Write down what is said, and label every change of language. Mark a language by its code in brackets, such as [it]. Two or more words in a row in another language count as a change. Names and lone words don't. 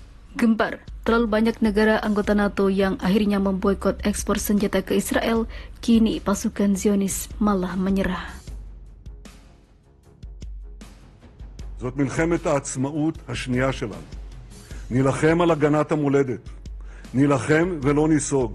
[id] Gempar, terlalu banyak negara anggota NATO yang akhirnya memboikot ekspor senjata ke Israel, kini pasukan Zionis malah menyerah. [he] זאת מלחמת העצמאות השנייה שלנו. נילחם על הגנת המולדת. נילחם ולא ניסוג.